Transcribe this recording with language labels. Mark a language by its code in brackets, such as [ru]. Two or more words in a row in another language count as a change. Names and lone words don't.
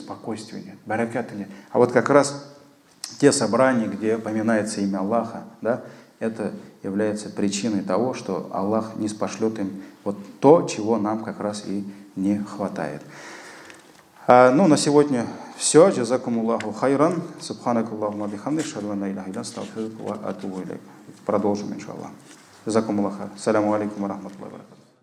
[ru] Спокойствия нет, бараката нет. А вот как раз те собрания, где поминается имя Аллаха, да, это является причиной того, что Аллах не спошлет им вот то, чего нам как раз и не хватает. На сегодня все. [ar] جزاكم الله خيرا. سبحانك اللهم وبحمدك. أشهد أن لا إله إلا أنت، أستغفرك وأتوب إليك. [ru] Продолжим, иншаллах. [ar] جزاكم الله خيرا. سلام عليكم ورحمة الله وبركاته.